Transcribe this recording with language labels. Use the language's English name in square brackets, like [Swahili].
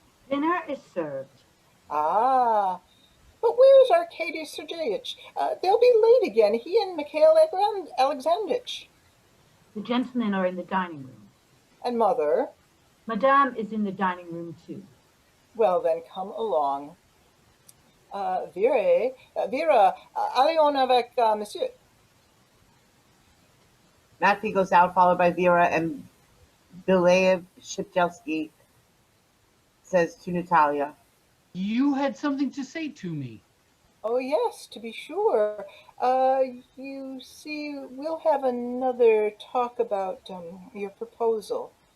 [English] Dinner is served. Ah, but where's Arkadi Sergeyevich? They'll be late again. He and Mikhail Aleksandrovich. The gentlemen are in the dining room. And Mother? Madame is in the dining room too. Well, then come along. [French] Vera, allons avec monsieur. [English] Matvei goes out, followed by Vera, and Belyaev Shipchelsky says to Natalya, You had something to say to me. Oh, yes, to be sure. You see, we'll have another talk about your proposal.